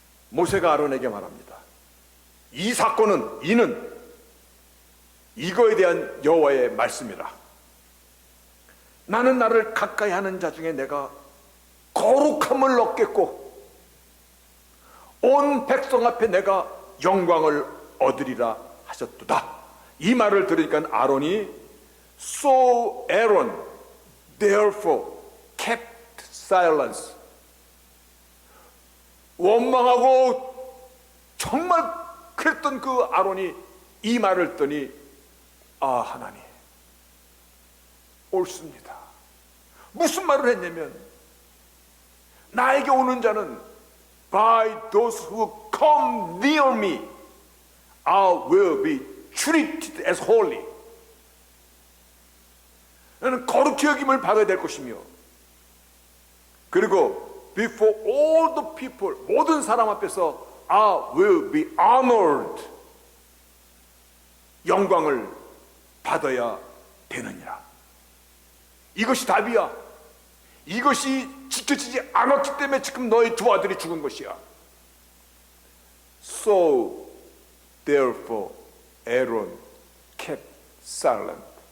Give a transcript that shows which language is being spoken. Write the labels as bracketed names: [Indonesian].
[Korean] 모세가 아론에게 말합니다. 이 사건은, 이는 이거에 대한 여호와의 말씀이라. 나는 나를 가까이 하는 자 중에 내가 거룩함을 얻겠고 온 백성 앞에 내가 영광을 얻으리라 하셨도다. 이 말을 들으니까 아론이 [English] So Aaron therefore kept silence. [Korean] 원망하고 정말 그랬던 그 아론이 이 말을 듣더니, 아, 하나님 옳습니다. 무슨 말을 했냐면, 나에게 오는 자는 [English] by those who come near me I will be treated as holy. [Korean] 나는 거룩히 여김을 받아야 될 것이며, 그리고 [English] before all the people, [Korean] 모든 사람 앞에서 [English] I will be honored. [Korean] 영광을 받아야 되느니라. 이것이 답이야. 이것이 지켜지지 않았기 때문에 지금 너희 두 아들이 죽은 것이야. [English] So therefore Aaron kept silent.